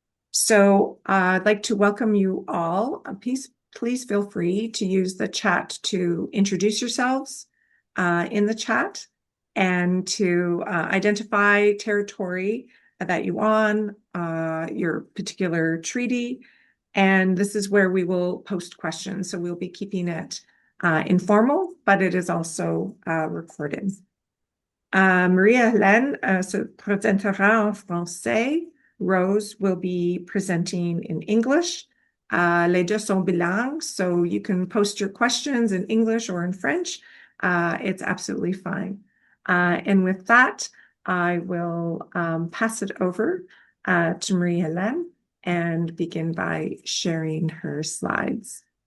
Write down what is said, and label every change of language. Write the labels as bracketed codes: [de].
[en] So I'd like to welcome you all. Please feel free to use the chat to introduce yourselves in the chat and to identify territory that you on, your particular treaty. And this is where we will post questions. So we'll be keeping it informal, but it is also recorded. [fr] Marie-Helene se présentera en français. [en] Rose will be presenting in English. Les deux sont bilingues, so you can post your questions in English or in French. It's absolutely fine. And with that, I will pass it over to Marie-Helene and begin by sharing her slides.